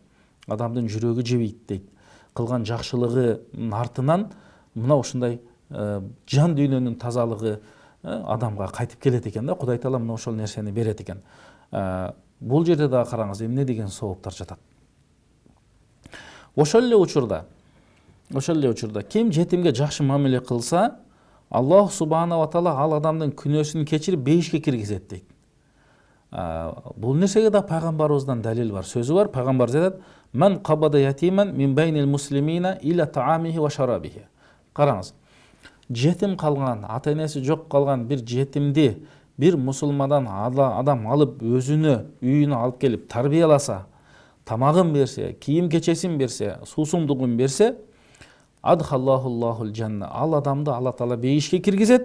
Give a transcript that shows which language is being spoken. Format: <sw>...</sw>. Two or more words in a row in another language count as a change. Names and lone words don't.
<ky>Адамдын жүрөгү жебейт дейт. Кылган жакшылыгынын артынан мына ушундай жан дүйнөнүн тазалыгы адамга кайтып келет экен да. Кудай Таала мына ошол нерсени берет экен. Бул жерде дагы караңыз, эмне деген сооптар жатат. Ошол эле учурда ким жетимге жакшы мамиле кылса, Аллах</ky> <ar>سبحانه وتعالى</ar> <ky>ал адамдын күнөөсүн кечирип бейишке киргизет дейт. Бул нерсеге да пайгамбарыбыздан далил бар, сөзү бар. Пайгамбар айтат:</ky> <ar>"من قبض يتيما من بين المسلمين إلى طعامه وشرابه."</ar> <ky>Караңыз, жетим калган, ата энеси жок калган бир жетимди бир мусулмандан адам алып өзүнө үйүнө алып келип тарбияласа, тамагын берсе, кийим кечесин берсе, суусундугун берсе,</ky> <ar>أدخله الله الجنة,</ar> <ky>ал адамды Алла Таала бейишке киргизет.</ky>